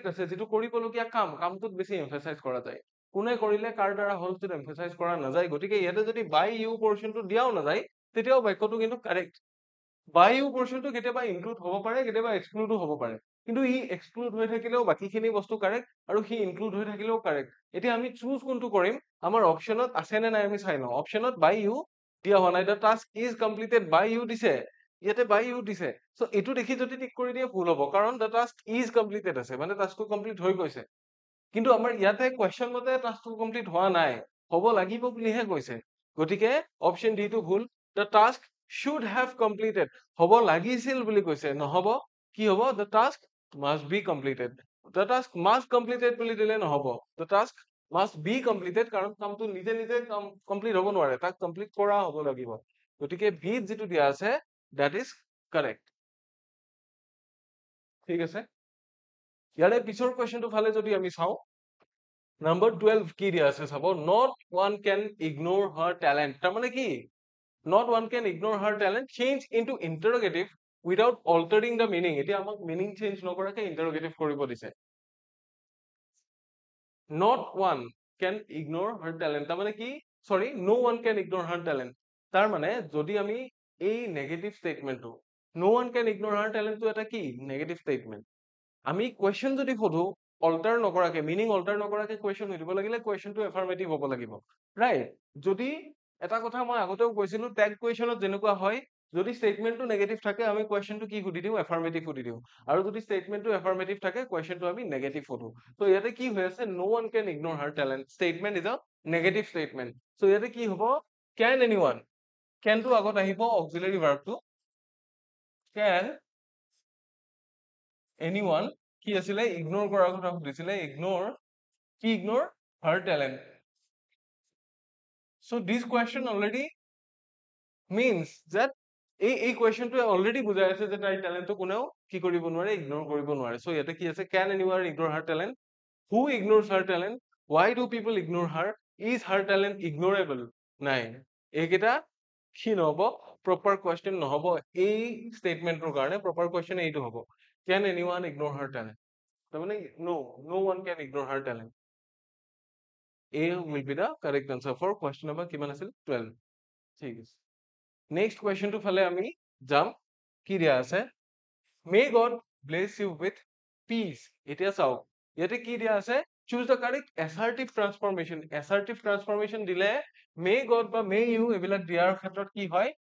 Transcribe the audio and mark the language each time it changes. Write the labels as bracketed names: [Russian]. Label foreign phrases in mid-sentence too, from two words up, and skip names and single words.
[Assamese] আছে যিটো কৰিবলগীয়া কামটোত বেছি এমফেচাইজ কৰা যায় কোনে কৰিলে কাৰ দ্বাৰা হ'ল যিটো এমফেচাইজ কৰা নাযায় গতিকে ইয়াতে যদি [English] by you [Assamese] পৰ্চনটো দিয়াও নাযায় তেতিয়াও বাক্যটো কিন্তু কাৰেক্ট [English] by you [Assamese] পৰ্চনটো কেতিয়াবা ইনক্লুড হ'ব পাৰে কেতিয়াবা এক্সক্লুডো হ'ব পাৰে কিন্তু ই এক্সক্লুড হৈ থাকিলেও বাকীখিনি বস্তু কাৰেক্ট আৰু সি ইনক্লুড হৈ থাকিলেও কাৰেক্ট এতিয়া আমি চুজ কোনটো কৰিম আমাৰ অপচনত আছে নে নাই আমি চাই লওঁ অপচনত বাই ইউ দিয়া হোৱা নাই দ্য [English] task is completed by you [Assamese] দিছে ইয়াতে [English] by you [Assamese] দিছে সো এইটো দেখি যদি টিক কৰি দিয়ে ভুল হ'ব কাৰণ [English] the task is completed [Assamese] আছে মানে টাস্কটো কমপ্লিট হৈ গৈছে কিন্তু আমাৰ ইয়াতে কুৱেশ্যন মতে টাস্কটো কমপ্লিট হোৱা নাই হ'ব লাগিব বুলিহে কৈছে গতিকে অপচন ডি টো ভুল [English] the task should have completed [Assamese] হ'ব লাগিছিল বুলি কৈছে নহব কি হ'ব [English] the task must be completed the task must completed [Assamese] বুলি দিলে নহব [English] the task must be completed [Assamese] কাৰণ কামটো নিজে নিজে কমপ্লিট হ'ব নোৱাৰে তাক কমপ্লিট কৰা হ'ব লাগিব গতিকে বি যিটো দিয়া আছে [English] that is correct [Assamese] ঠিক আছে ইয়াৰে পিছৰ কুৱেশ্যনটো ফালে যদি আমি চাওঁ নম্বৰ 12 কি দিয়া আছে চাব [English] not one can ignore her talent [Assamese] তাৰমানে কি [English] not one can ignore her talent change into interrogative without altering the meaning [Assamese] এতিয়া আমাক meaning change নকৰাকে interrogative কৰিব দিছে [English] not one can ignore her talent [Assamese] তাৰমানে কি [English] sorry no one can ignore her talent [Assamese] তাৰমানে যদি আমি এই [English] negative statementটো no one can ignore her talent [Assamese] টো এটা কি [English] negative statement [Assamese] আমি question যদি সোধো alter নকৰাকে meaning alter নকৰাকে question সুধিব লাগিলে question টো affirmative হ'ব লাগিব right যদি এটা কথা মই আগতেও কৈছিলো tag questionত যেনেকুৱা হয় যদি statementটো negative থাকে আমি questionটো কি সুধি দিওঁ affirmative সুধি দিওঁ আৰু যদি statementটো affirmative থাকে questionটো আমি negative সোধো তো ইয়াতে কি হৈ আছে [English] no one can ignore her talent statement is a negative statement so [Assamese] ইয়াতে কি হ'ব [English] can anyone can [Assamese] টো আগত আহিব [English] auxiliary verb [Assamese] টো can anyone কি আছিলে ইগনোৰ কৰাৰ কথা সুধিছিলে ইগনোৰ কি ইগনোৰ [English] her talent so this question already means that [Assamese] এই কুৱেশ্যনটোৱে অলৰেডি বুজাই আছে যে তাইৰ টেলেণ্টটো কোনেও কি কৰিব নোৱাৰে ইগনোৰ কৰিব নোৱাৰে সো ইয়াতে কি আছে [English] can anyone ignore her talent who ignores her talent why do people ignore her is her talent ignorable নাই [Assamese] এইকেইটা কি নহব [English] proper question [Assamese] নহব এই statementৰ কাৰণে [English] proper question [Assamese] এইটো হ'ব [English] can anyone ignore her talent [Assamese] তাৰমানে [English] no one can ignore her talent A will be the correct answer for question number [Assamese] কিমান আছিল 12 ঠিক আছে নেক্সট কুৱেশ্যনটো ফালে আমি যাম কি দিয়া আছে [English] may god bless you with peace [Assamese] এতিয়া চাওক ইয়াতে কি দিয়া আছে [English] choose the correct assertive transformation [Assamese] দিলে [English] may god [Assamese] বা [English] may you [Assamese] এইবিলাক দিয়াৰ ক্ষেত্ৰত কি হয়